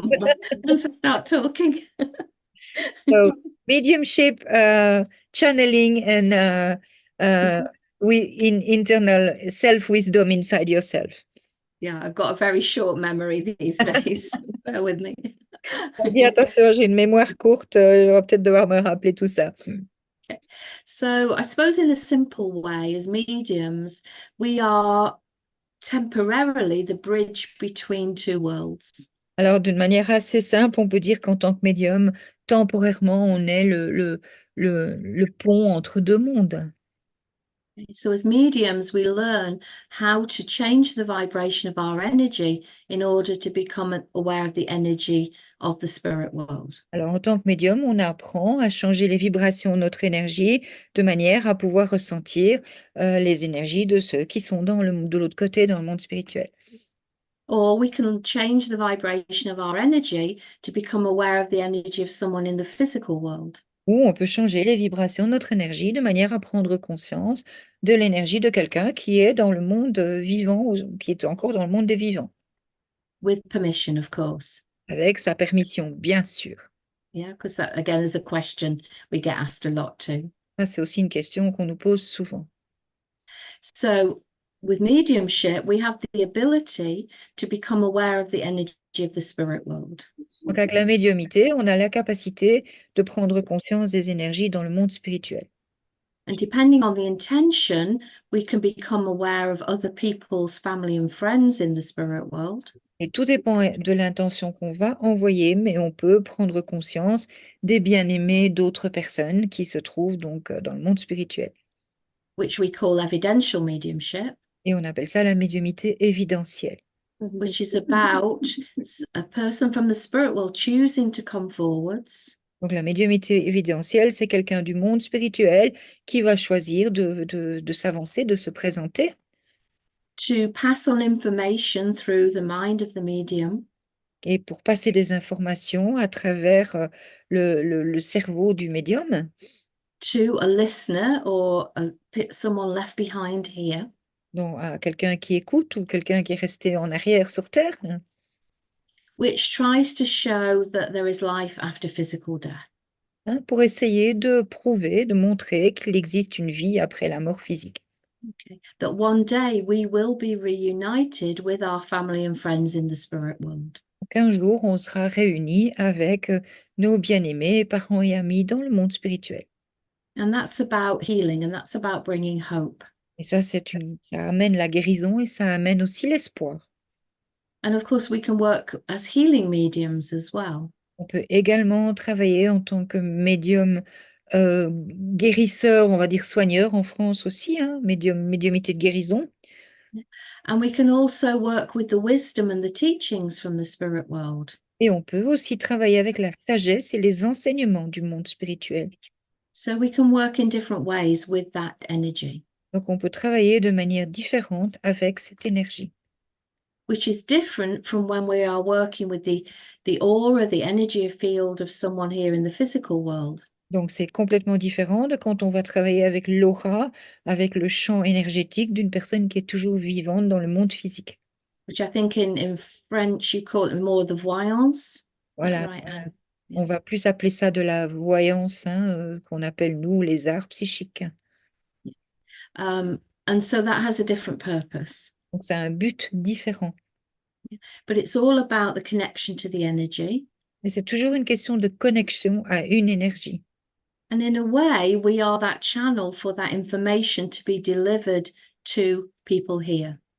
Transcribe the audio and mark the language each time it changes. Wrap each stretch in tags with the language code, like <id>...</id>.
<en>forgotten once I start talking. So, mediumship, channeling, and in internal self-wisdom inside yourself. Yeah, I've got a very short memory these days. Bear with me.</en> <fr>Dis attention, j'ai une mémoire courte, je vais peut-être devoir me rappeler tout ça.</fr> <en>So I suppose in a simple way, as mediums, we are temporarily the bridge between two worlds.</en> <fr>Alors, d'une manière assez simple, on peut dire qu'en tant que médium, temporairement, on est le pont entre deux mondes.</fr> <en>So as mediums, we learn how to change the vibration of our energy in order to become aware of the energy of the spirit world.</en> <fr>Alors, en tant que médium, on apprend à changer les vibrations de notre énergie de manière à pouvoir ressentir les énergies de ceux qui sont de l'autre côté, dans le monde spirituel.</fr> <en>Or we can change the vibration of our energy to become aware of the energy of someone in the physical world.</en> <fr>Ou on peut changer les vibrations de notre énergie de manière à prendre conscience de l'énergie de quelqu'un qui est dans le monde vivant, ou qui est encore dans le monde des vivants,</fr> <en>With permission, of course.</en> <fr>avec sa permission, bien sûr.</fr> <en>Yeah, because that again is a question we get asked a lot too.</en> <fr>Ça, c'est aussi une question qu'on nous pose souvent.</fr> <en>So with mediumship, we have the ability to become aware of the energy of the spirit world.</en> <fr>Donc, avec la médiumité, on a la capacité de prendre conscience des énergies dans le monde spirituel.</fr> <en>And depending on the intention, we can become aware of other people's family and friends in the spirit world.</en> <fr>Et tout dépend de l'intention qu'on va envoyer, mais on peut prendre conscience des bien-aimés d'autres personnes qui se trouvent donc dans le monde spirituel.</fr> <en>Which we call evidential mediumship.</en> <fr>Et on appelle ça la médiumité évidentielle.</fr> <en>Which is about a person from the spirit world choosing to come forwards.</en> <fr>Donc la médiumité évidentielle, c'est quelqu'un du monde spirituel qui va choisir de s'avancer, de se présenter.</fr> <en>To pass on information through the mind of the medium.</en> <fr>Et pour passer des informations à travers le cerveau du médium.</fr> <en>To a listener or someone left behind here.</en> <fr>Donc à quelqu'un qui écoute ou quelqu'un qui est resté en arrière sur Terre.</fr> <en>Which tries to show that there is life after physical death.</en> <fr>Pour essayer de prouver, de montrer qu'il existe une vie après la mort physique.</fr> <en>Okay. That one day we will be reunited with our family and friends in the spirit world.</en> <fr>Un jour, on sera réunis avec nos bien-aimés, parents et amis dans le monde spirituel.</fr> <en>And that's about healing, and that's about bringing hope.</en> <fr>Et ça, ça amène la guérison et ça amène aussi l'espoir.</fr> <en>And of course, we can work as healing mediums as well.</en> <fr>On peut également travailler en tant que médium guérisseur, on va dire soigneur en France aussi, médiumité de guérison.</fr> <en>And we can also work with the wisdom and the teachings from the spirit world.</en> <fr>Et on peut aussi travailler avec la sagesse et les enseignements du monde spirituel.</fr> <en>So we can work in different ways with that energy.</en> <fr>Donc on peut travailler de manière différente avec cette énergie.</fr> <en>Which is different from when we are working with the aura, the energy field of someone here in the physical world.</en> <fr>Donc c'est complètement différent de quand on va travailler avec l'aura, avec le champ énergétique d'une personne qui est toujours vivante dans le monde physique.</fr> <en>Which I think in French you call it more the voyance.</en> <fr>Voilà,</fr> <en>Right,</en> <fr>on va plus appeler ça de la voyance, qu'on appelle nous les arts psychiques.</fr> <en>And so that has a different purpose.</en> <fr>Donc ça a un but différent.</fr> <en>But it's all about the connection to the energy.</en> <fr>Mais c'est toujours une question de connexion à une énergie.</fr> <en>And in a way, we are that channel for that information to be delivered to people here.</en>